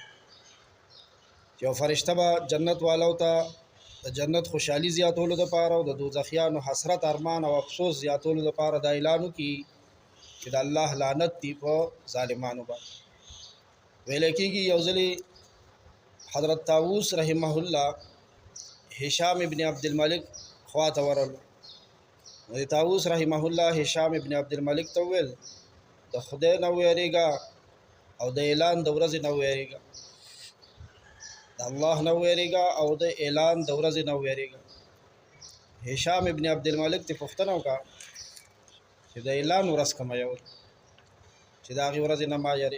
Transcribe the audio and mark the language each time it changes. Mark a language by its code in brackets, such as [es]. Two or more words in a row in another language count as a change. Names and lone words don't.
[ps] یو فرشته به جنت والو ته د جنت خوشحالي زیاتولو دپاره او د دوزخیانو حسرت، ارمان او افسوس زیاتولو دپاره دا اعلان وکړي چې د الله لعنت دی په ظالمانو باندې. ویل کېږي یو ځلې حضرت طاووس [ar] رحمه الله [ps] هشام ابن عبد الملک خواته ورغلو. طاووس [ar] رحمه الله [ps] هشام ابن عبد الملک ته وویل د خدای نه ویریږه او د اعلان د ورځې نه ویریږه، د الله نه ویریږه او د اعلان د ورځې نه ویریږه. هشام ابن عبد الملک ته پوښتنه وکړه چې د اعلان ورځ کومه یو چې د هغې ورځې نه ما یری.